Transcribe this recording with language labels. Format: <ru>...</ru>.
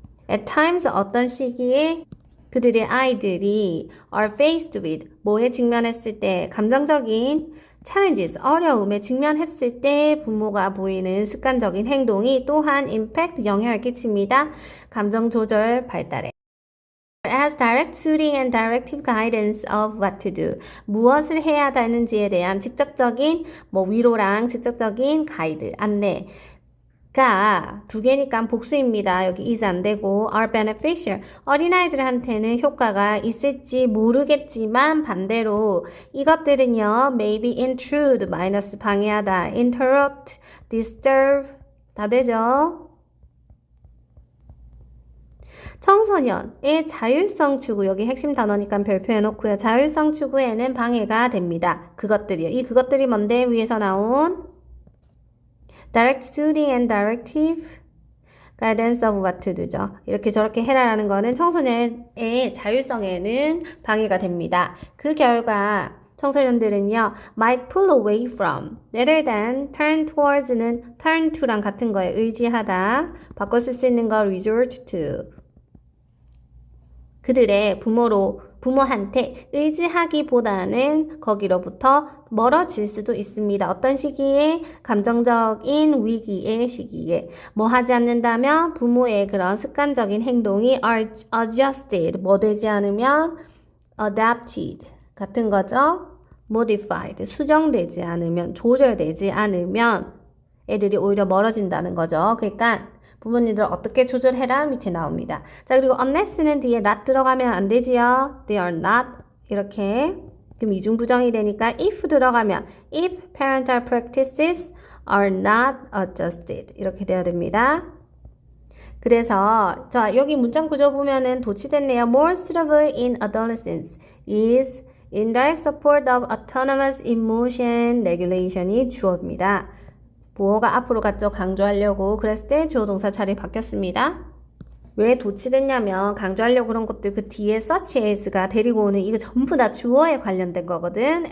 <en>At times</en> <ko>어떤 시기에 그들의 아이들이</ko> <en>are faced with</en> <ko>뭐에 직면했을 때 감정적인 challenges 어려움에 직면했을 때 부모가 보이는 습관적인 행동이 또한 impact 영향을 끼칩니다. 감정 조절 발달에</ko> <en>as direct suiting and directive guidance of what to do.</en> <ko>무엇을 해야 되는지에 대한 직접적인 위로랑 직접적인 가이드, 안내가 두 개니까 복수입니다. 여기 is 안 되고</ko> <en>are beneficial.</en> <ko>어린아이들한테는 효과가 있을지 모르겠지만 반대로 이것들은요</ko> <en>maybe intrude</en> <ko>마이너스 방해하다, interrupt, disturb 다 되죠. 청소년의 자율성 추구, 여기 핵심 단어니까 별표 해놓고요. 자율성 추구에는 방해가 됩니다. 그것들이요. 이 그것들이 뭔데? 위에서 나온</ko> <en>direct suiting and directive guidance of what to do죠.</en> <ko>이렇게 저렇게 해라라는 거는 청소년의 자율성에는 방해가 됩니다. 그 결과 청소년들은요</ko> <en>might pull away from rather than turn towards</en> <ko>는</ko> <en>turn to</en> <ko>랑 같은 거에 의지하다 바꿔 쓸 수 있는 거</ko> <en>resort to</en> <ko>그들의 부모한테 의지하기보다는 거기로부터 멀어질 수도 있습니다. 어떤 시기에? 감정적인 위기의 시기에. 뭐 하지 않는다면 부모의 그런 습관적인 행동이 adjusted, 뭐 되지 않으면 adapted 같은 거죠. modified, 수정되지 않으면, 조절되지 않으면 애들이 오히려 멀어진다는 거죠. 그러니까 부모님들 어떻게 조절해라 밑에 나옵니다. 자 그리고 unless는 뒤에 not 들어가면 안 되지요.</ko> <en>They are not</en> <ko>이렇게 그럼 이중부정이 되니까</ko> <en>if</en> <ko>들어가면</ko> <en>if parental practices are not adjusted</en> <ko>이렇게 돼야 됩니다. 그래서 자 여기 문장 구조 보면은 도치됐네요.</ko> <en>More suitable in adolescence is indirect support of autonomous emotion regulation이</en> <ko>주어입니다. 보어가 앞으로 갔죠. 강조하려고. 그랬을 때 주어 동사 자리 바뀌었습니다. 왜 도치됐냐면 강조하려고 그런 것들 그 뒤에 such as가 데리고 오는 이거 전부 다 주어에 관련된 거거든.</ko>